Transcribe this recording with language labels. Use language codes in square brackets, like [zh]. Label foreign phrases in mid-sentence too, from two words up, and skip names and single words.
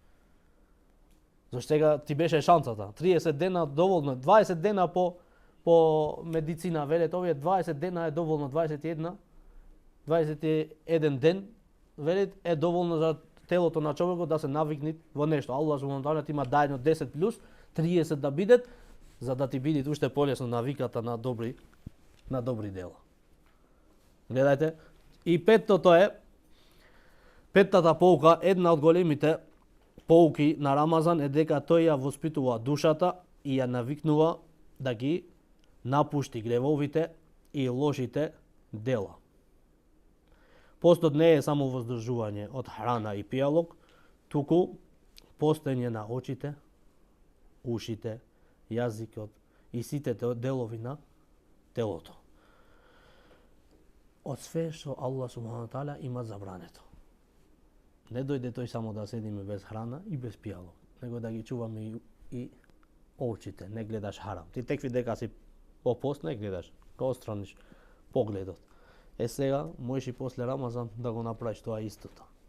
[mk] Зашто сега ти беше шансата. 30 дена доволно, 20 дена по медицина велет, овие 20 дена е доволно, 21 ден велет е доволно за телото на човекот да се навикне во нешто. [ar] الله سبحانه تعالى [mk] ти има дајано 10 плюс 30 да бидет, за да ти биде уште полесно навиката на добри дела. Гледајте, и петтата поука, една од големите поуки на Рамазан е дека тој ја воспитува душата и ја навикнува да ги напушти гревовите и лошите дела. Постот не е само воздржување од храна и пијалок, туку постоење на очите, ушите, јазикот и сите делови на телото. Од све што [ar] الله سبحانه تعالى [mk] има забрането. Не дојде тој само да седиме без храна и без пијалок, него да ги чуваме и очите, не гледаш харам. Ти текви дека си по пост не гледаш, го отстраниш погледот. Сега можеш и после Рамазан да го направиш тоа истото.